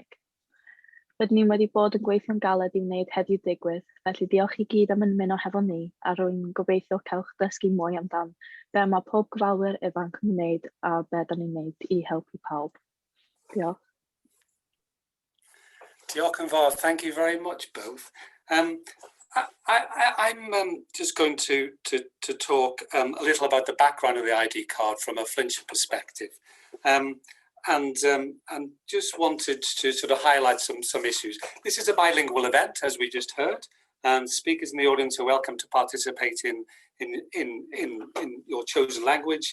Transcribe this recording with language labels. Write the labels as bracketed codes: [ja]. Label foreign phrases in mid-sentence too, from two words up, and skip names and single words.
[cy] Rydyn ni wedi bod yn gweithio'n galed i wneud heddiw digwydd, felly diolch i gyd am ymuno hefo ni, a rwy'n gobeithio cewch dysgu mwy amdan be mae pob gofalwyr ifanc yn wneud a be da ni'n wneud i helpu pawb. Diolch. Diolch yn fawr. [en] Thank you very much both. I'm just going to talk a little about the background of the ID card from a Flintshire perspective. And just wanted to sort of highlight some issues. This is a bilingual event, as we just heard, and speakers in the audience are welcome to participate in your chosen language.